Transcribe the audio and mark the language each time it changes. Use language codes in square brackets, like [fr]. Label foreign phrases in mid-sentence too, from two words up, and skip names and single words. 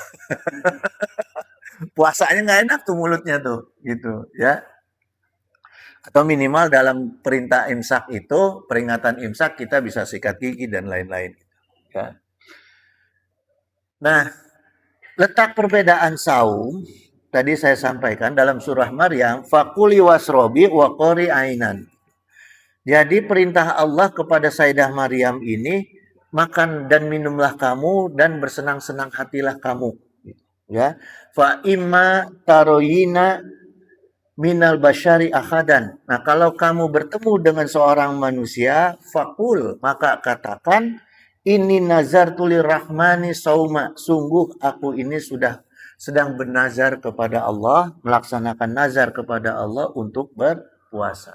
[id] Puasanya nggak enak tuh mulutnya tuh, gitu ya. Atau minimal dalam perintah imsak itu, peringatan imsak kita bisa sikat gigi dan lain-lain. Ya. Nah, letak perbedaan saum tadi saya sampaikan dalam surah Maryam, [ar] فكلي واشربي وقري عينا. [id] Jadi perintah Allah kepada Sayyidah Maryam ini, makan dan minumlah kamu dan bersenang-senang hatilah kamu. Ya, [ar] فإما ترين من البشر أحدا. [id] Nah, kalau kamu bertemu dengan seorang manusia, fakul, maka katakan, [ar] إني نذرت للرحمن صوما. [id] Sungguh aku ini sudah sedang bernazar kepada Allah, melaksanakan nazar kepada Allah untuk berpuasa.